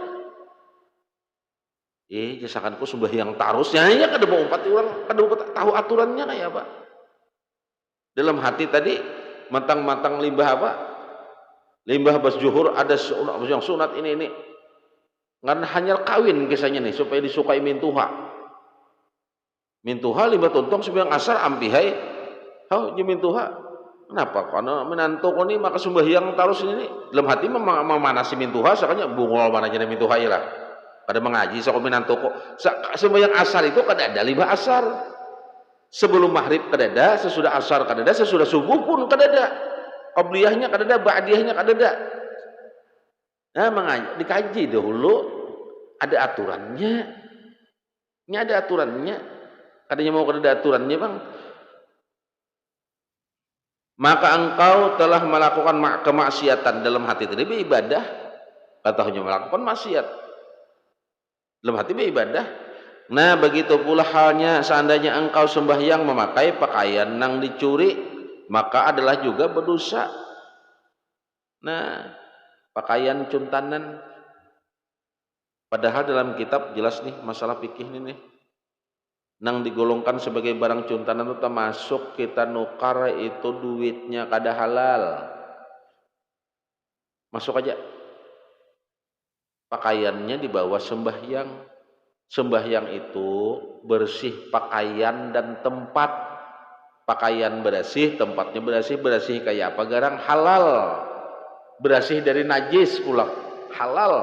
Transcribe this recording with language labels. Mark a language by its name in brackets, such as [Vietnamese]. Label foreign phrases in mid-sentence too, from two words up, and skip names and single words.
[Banjar] jasakanku sembahyang tarusnya ya kada mau umpat orang kada tahu aturannya kayak apa dalam hati tadi matang-matang limbah apa limbah bas zuhur ada yang sunat ini karena hanya kawin kisahnya nih supaya disukai mintuha limbah tuntung sembahyang asar ampihai mintuha kenapa karena menantu ko ni maka sembahyang tarus ini dalam hati memanasi mintuha sakanya bungol mana aja mintuha ya lah pada mengaji sa ko menantu ko sembahyang asar itu kada ada limbah asar sebelum maghrib kada ada sesudah asar kada ada sesudah subuh pun kada ada qabliyahnya kada ada ba'diyahnya kada ada. Nah, dikaji dahulu ada aturannya. Ini ada aturannya. Kadanya mau ada aturannya, Bang. maka engkau telah melakukan kemaksiatan dalam hati tadi beribadah, katanya melakukan maksiat dalam hati beribadah. Nah begitu pula halnya seandainya engkau sembahyang memakai pakaian yang dicuri, maka adalah juga berdosa. Nah pakaian cuntanan, padahal dalam kitab jelas nih masalah fikih nih nang digolongkan sebagai barang cuntanan itu termasuk kita nukar itu duitnya kada halal, masuk aja. Pakaiannya dibawa sembahyang, sembahyang itu bersih pakaian dan tempat, pakaian bersih, tempatnya bersih, bersih kayak apa garang halal, bersih dari najis pula halal.